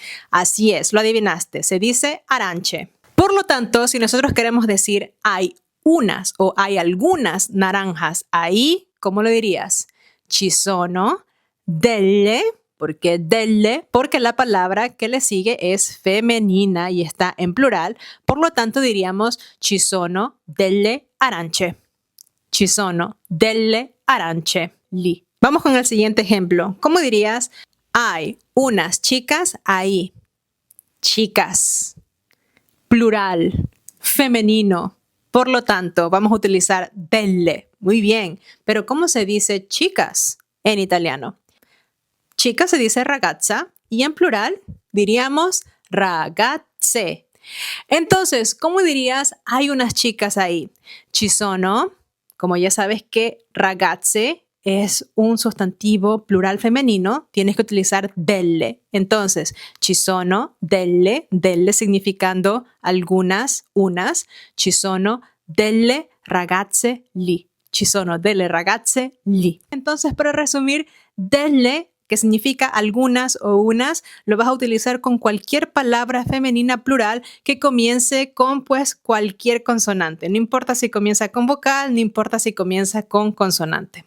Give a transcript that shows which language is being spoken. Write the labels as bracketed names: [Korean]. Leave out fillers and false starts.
[Spanish] Así es, lo adivinaste, se dice arance. Por lo tanto, si nosotros queremos decir hay unas o hay algunas naranjas ahí, ¿cómo lo dirías? [Italian] Ci sono delle. [Spanish] ¿Por qué [Italian] delle? [Spanish] Porque la palabra que le sigue es femenina y está en plural. Por lo tanto, diríamos [Italian] ci sono delle arance. Ci sono delle arance lì. [Spanish] Vamos con el siguiente ejemplo. ¿Cómo dirías? Hay unas chicas ahí. Chicas. Plural. Femenino. Por lo tanto, vamos a utilizar delle. Muy bien. Pero ¿cómo se dice chicas en italiano? Chica se dice ragazza y en plural diríamos ragazze. Entonces, ¿cómo dirías hay unas chicas ahí? [Italian] Ci sono, [Spanish] como ya sabes que ragazze es un sustantivo plural femenino, tienes que utilizar delle. Entonces, [Italian] ci sono delle, [Spanish] delle significando algunas, unas, [Italian] ci sono delle ragazze lì. Ci sono delle ragazze lì. [Spanish] Entonces, para resumir, delle que significa algunas o unas, lo vas a utilizar con cualquier palabra femenina plural que comience con pues cualquier consonante. No importa si comienza con vocal, no importa si comienza con consonante.